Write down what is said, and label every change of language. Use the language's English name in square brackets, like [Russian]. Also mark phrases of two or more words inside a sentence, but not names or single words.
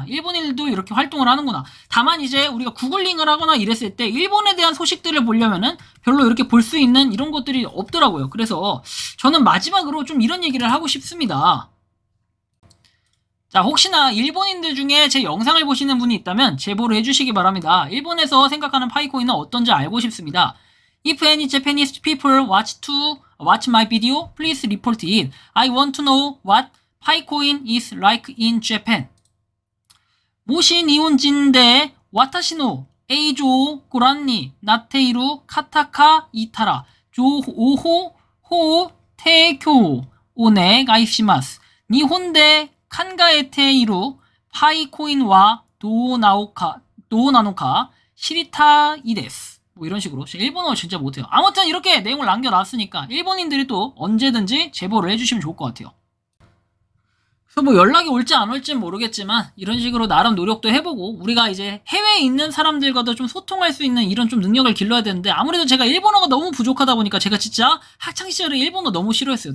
[Korean] 일본인들도 이렇게 활동을 하는구나. 다만 이제 우리가 구글링을 하거나 이랬을 때 일본에 대한 소식들을 보려면은 별로 이렇게 볼 수 있는 이런 것들이 없더라고요. 그래서 저는 마지막으로 좀 이런 얘기를 하고 싶습니다. 자, 혹시나 일본인들 중에 제 영상을 보시는 분이 있다면 제보를 해주시기 바랍니다. 일본에서 생각하는 파이코인은 어떤지 알고 싶습니다. [English] If any Japanese people watch my video, please report it. I want to know what Paicoin is like in Japan. [Japanese] もし日本人で私の映像をご覧になっている方がいたら、情報を提供お願いします。日本で考えているパイコインはどうなのか知りたいです。 [Korean] 뭐 이런 식으로. 일본어 진짜 못해요. 아무튼 이렇게 내용을 남겨놨으니까 일본인들이 또 언제든지 제보를 해주시면 좋을 것 같아요. 그래서 뭐 연락이 올지 안 올지는 모르겠지만 이런 식으로 나름 노력도 해보고 우리가 이제 해외에 있는 사람들과도 좀 소통할 수 있는 이런 좀 능력을 길러야 되는데 아무래도 제가 일본어가 너무 부족하다 보니까 제가 진짜 학창시절에 일본어 너무 싫어했어요.